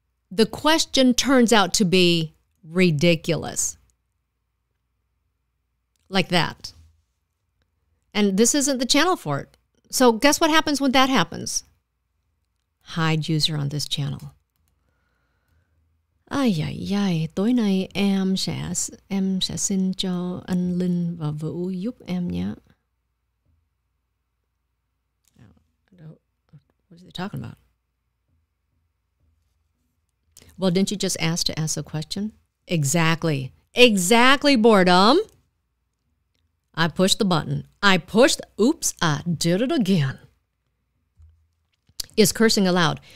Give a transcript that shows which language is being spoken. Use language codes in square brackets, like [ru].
[en] The question turns out to be ridiculous. Like that. And this isn't the channel for it. So guess what happens when that happens? Hide user on this channel. [vi] Ai, tối nay em sẽ xin cho anh Linh và Vũ giúp em nhé. [en] What is he talking about? Well, didn't you just ask to ask a question? Exactly. Exactly, boredom. I pushed the button. Oops, I did it again. Is cursing allowed?